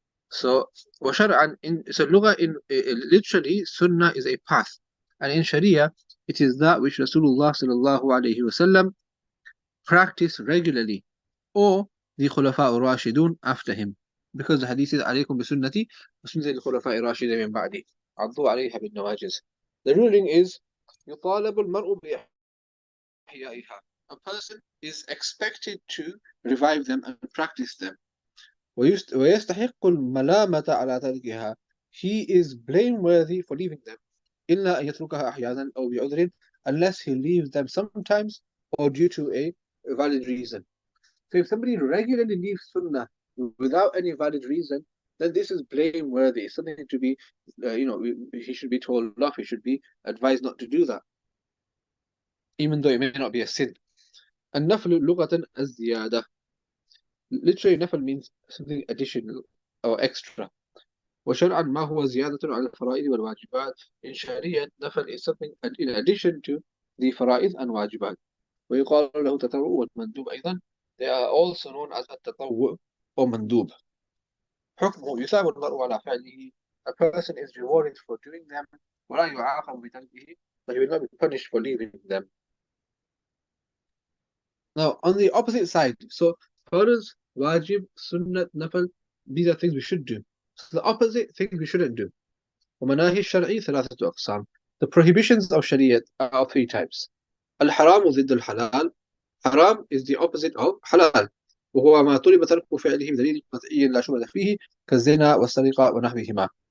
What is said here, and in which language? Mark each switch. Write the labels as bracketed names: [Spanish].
[English] So, وشرعا, so lugha literally, sunnah is a path, and in Sharia, it is that which Rasulullah sallallahu alaihi wasallam practiced regularly, or the Khulafa ar-Rashidun after him, because the hadith is [Arabic] عليكم بسنتي وسنة الخلفاء الراشدين من بعدي عضوا عليها بالنواجذ. [English] The ruling is [Arabic] يطالب المرء بإحيائها. [English] A person is expected to revive them and practice them. [Arabic] ويستحق الملامة على تركها. [English] He is blameworthy for leaving them. [Arabic] إلا أن يتركها أحيانا أو بعذر, [English] unless he leaves them sometimes or due to a valid reason. So if somebody regularly leaves sunnah without any valid reason, then this is blameworthy. It's something to be, he should be told off. He should be advised not to do that, even though it may not be a sin. [Arabic] النفل لغة الزيادة. [English] Literally, nafl means something additional or extra. [Arabic] وشرعا ما هو زيادة على الفرائض والواجبات. [English] In Sharia, nafl is something in addition to the fara'id and wajibat. [Arabic] ويقال له تطوع والمندوب أيضا. [English] They are also known as التطوع or mandub. [Arabic] حكمه يثاب المرء على فعله. [English] A person is rewarded for doing them [Arabic] ولا يعاقب بتركه, [English] but he will not be punished for leaving them. Now, on the opposite side, so farz, wajib, sunnat, nafal, these are things we should do. So the opposite things we shouldn't do. [Arabic] ومناهي الشرعي ثلاثة أقسام. [English] The prohibitions of Sharia are 3 types. [Arabic] الحرام ضد الحلال. [English] Haram is the opposite of halal. [Arabic] وهو ما طلب ترك فعله بدليل قطعي لا شبهة فيه كالزنا والسرقة ونحوهما.